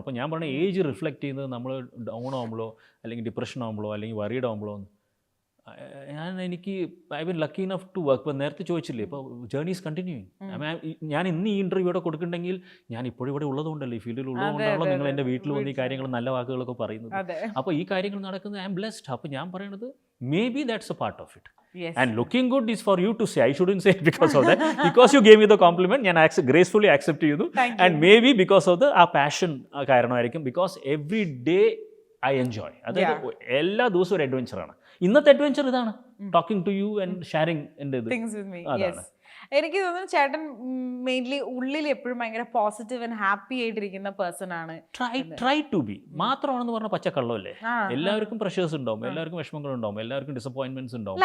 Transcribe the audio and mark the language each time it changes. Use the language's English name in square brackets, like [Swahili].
[Malayalam] ഇപ്പോൾ ഞാൻ പറഞ്ഞ ഏജ് റിഫ്ലക്റ്റ് ചെയ്യുന്നത് നമ്മൾ ഡൗൺ ആകുമ്പോഴോ അല്ലെങ്കിൽ ഡിപ്രഷൻ ആകുമ്പോഴോ അല്ലെങ്കിൽ വറീഡ് ആകുമ്പോഴോ എനിക്ക് [English] I been lucky enough to work. [Malayalam] ഇപ്പോൾ നേരത്തെ ചോദിച്ചില്ലേ, ഇപ്പോൾ [English] Journey is continuing. [Malayalam] ഞാൻ ഇന്ന് ഈ ഇൻ്റർവ്യൂ ഇവിടെ കൊടുക്കുന്നുണ്ടെങ്കിൽ ഞാൻ ഇപ്പോഴും ഇവിടെ ഉള്ളതുകൊണ്ടല്ലോ, ഈ ഫീൽഡിൽ ഉള്ളതുകൊണ്ടാണല്ലോ നിങ്ങൾ എൻ്റെ വീട്ടിൽ വന്ന് ഈ കാര്യങ്ങൾ നല്ല വാക്കുകളൊക്കെ പറയുന്നത്. അപ്പോൾ ഈ കാര്യങ്ങൾ നടക്കുന്നത് [English] I am blessed. [Malayalam] അപ്പോൾ ഞാൻ പറയുന്നത് [English] Maybe that's a part of it. And looking good is for you to say. I shouldn't say it because of that. Because you gave me the compliment, ഞാൻ gracefully accept ചെയ്തു. And maybe because of [Malayalam] ആ passion കാരണമായിരിക്കും. [English] Because every day I enjoy. [Malayalam] അതായത് എല്ലാ ദിവസവും ഒരു അഡ്വഞ്ചറാണ്. ഇന്നത്തെ adventure ഇതാണ്, [English] Talking to you and sharing things with me. [Malayalam] എനിക്ക് തോന്നുന്നു ചേട്ടൻ മെയിൻലി ഉള്ളിൽ എപ്പോഴും ഭയങ്കര പോസിറ്റീവ് ആൻഡ് ഹാപ്പി ആയിട്ടിരിക്കുന്ന പേഴ്സൺ ആണ്. ട്രൈ ടു ബി മാത്രമാണെന്ന് പറഞ്ഞ പച്ചക്കള്ളമല്ലേ. എല്ലാവർക്കും പ്രഷേഴ്സ് ഉണ്ടാവും, എല്ലാവർക്കും വിഷമങ്ങളുണ്ടാവും, എല്ലാവർക്കും ഡിസപ്പോയിന്റ്മെന്റ്സ് ഉണ്ടാവും.